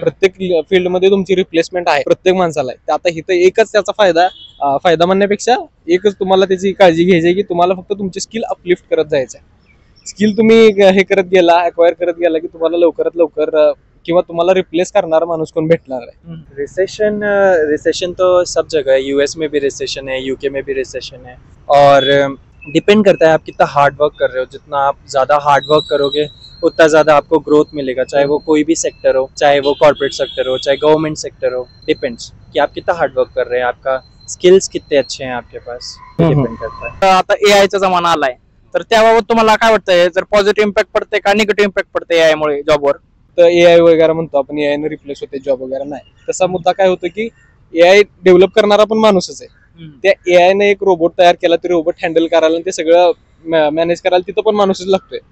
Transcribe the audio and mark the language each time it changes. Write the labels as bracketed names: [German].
[Marathi] प्रत्येक फील्डमध्ये तुमची रिप्लेसमेंट आहे, प्रत्येक माणसाला आहे. आता इथं एकच त्याचा फायदा म्हणण्यापेक्षा एकच तुम्हाला त्याची काळजी घ्यायची आहे की तुम्हाला फक्त तुमची स्किल अपलिफ्ट करत जायचं आहे. स्किल तुम्ही हे करत गेला, अक्वायर करत गेला की तुम्हाला लवकरात लवकर किंवा तुम्हाला रिप्लेस करणारा माणूस कोण भेटणार आहे. [Hindi] रिसेशन तो सब जगह है, US में भी रिसेशन है, UK में भी रिसेशन है, और डिपेंड करता है आप कितना हार्ड वर्क कर रहे हो. जितना आप ज़्यादा हार्ड वर्क करोगे उतना ज़्यादा आपको ग्रोथ मिलेगा, चाहे वो कोई भी सेक्टर हो, चाहे वो कॉर्पोरेट सेक्टर हो, चाहे गवर्नमेंट सेक्टर हो. डिपेंड्स कि आप कितना हार्ड वर्क कर रहे हैं, आपका स्किल्स कितने अच्छे हैं आपके पास, डिपेंड करता है. [Marathi] आता AI चा जमाना आलाय, तर त्याबाबत तुम्हाला काय वाटतंय, जर पॉझिटिव्ह इम्पॅक्ट पडते का निगेटिव्ह इम्पॅक्ट पडते AI मुळे जॉबवर? तर AI वगैरे म्हणतो आपण, AI ने रिप्लेस होते जॉब वगैरे, नाही. तसा मुद्दा काय होतो की AI डेव्हलप करणारा पण माणूसच आहे. त्या AI ने एक रोबोट तयार केला, ते रोबोट हँडल करायला ते सगळं मॅनेज करायला तिथं पण माणूसच लागतोय.